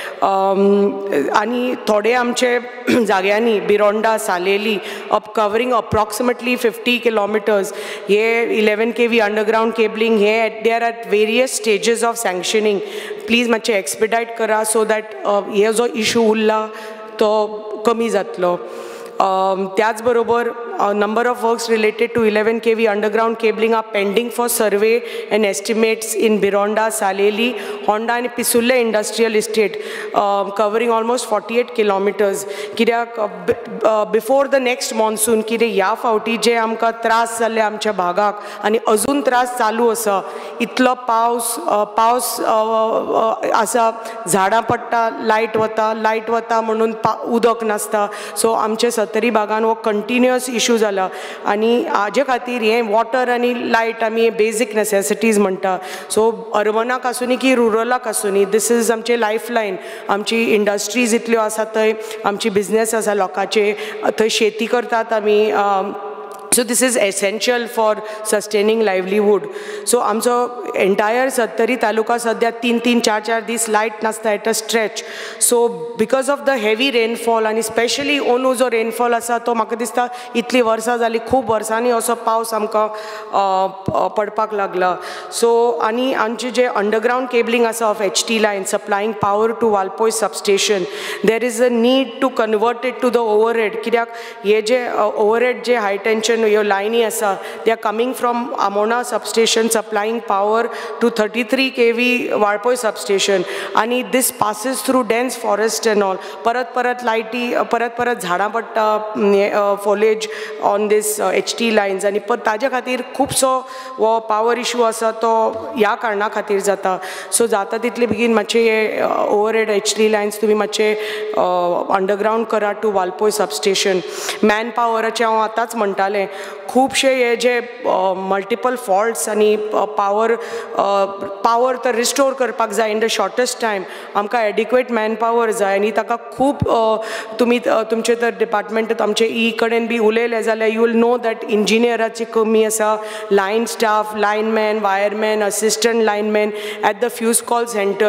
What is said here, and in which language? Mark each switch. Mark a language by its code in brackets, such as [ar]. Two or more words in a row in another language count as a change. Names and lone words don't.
[kok] आनी थोडे आमचे जाग्यांनी बिरोंडा सालेली [en] covering approximately 50 kilometers [kok] हे 11 kV [en] underground cabling [kok] हे [en] they are at various stages of sanctioning please [kok] मातशे एक्सपिडायट करा [en] so that [kok] हे जो इश्यू उरला तो कमी जातलो त्याच बरोबर [en] number of works related to 11 kV underground cabling are pending for survey and estimates in Bironda, Saleli, Honda and Pisulle industrial estate, covering almost 48 kilometers. Before the next monsoon, [kok] या फावटी जे आमकां त्रास जाल्ले आमच्या भागाक आनी अजून त्रास चालू आसा, इतलो पावस आसा, झाडां पडटा, लायट वता म्हणून उदक नासता. सो आमचे सत्तरी भागान हो [en] continuous issue [kok] जाला आनी हाजे खातीर हे वॉटर आनी लायट आमी [en] basic necessities [kok] म्हणटा. सो अर्बनाक आसूनी की रुरलाक आसूनी, [en] this is [kok] आमचे लायफलायन. आमची इंडस्ट्रीज इतल्यो आसा, थंय आमची बिझनेस आसा लोकांचे, थंय शेती करतात आमी. [en] So this is essential for sustaining livelihood. [kok] So आमचो entire सत्तरी तालुका सद्या 3-4 दीस लायट नासता [en] at a stretch. So because of the heavy rainfall and especially [kok] अंदू जो rainfall आसा तो म्हाका दिसता इतली वर्सां जाली, खूब वर्सांनी असो पावस आमकां पडपाक लागला. [en] सो [kok] आनी आमचे जे [en] underground cabling आसा of HT line supplying power to Valpoi substation, there is a need to convert it to the overhead. [kok] कित्याक हे जे [en] overhead जे high tension your line asa, they are coming from Amona substation supplying power to 33 kV Valpoi substation, and this passes through dense forest and all. [kok] परत लायटी, परत झाडां पडटा, [en] foliage on this HT lines, and [kok] ताजे खातीर खुबसो वो power issue आसा तो ह्या कारणा खातीर जाता. सो जाता तितले बेगीन मातशे हे [en] overhead HT lines [kok] तुमी मातशे underground करा [en] to Valpoi substation. [kok] Man powerचे हांव आतांच म्हणटालें, खूबशे हे जे [en] multiple faults [kok] आनी पावर तर रिस्टोर करपाक जाय [en] in the shortest time. [kok] आमकां [en] adequate man power [kok] जाय आनी ताका खूब तुमी तुमचे तर डिपार्टमेंट आमचे कडेन बी उलयले जाल्यार [en] you will know that [kok] इंजिनियराची कमी आसा, लायन स्टाफ, लायनमॅन, वायरमॅन, [en] assistant lineman at the fuse call centre.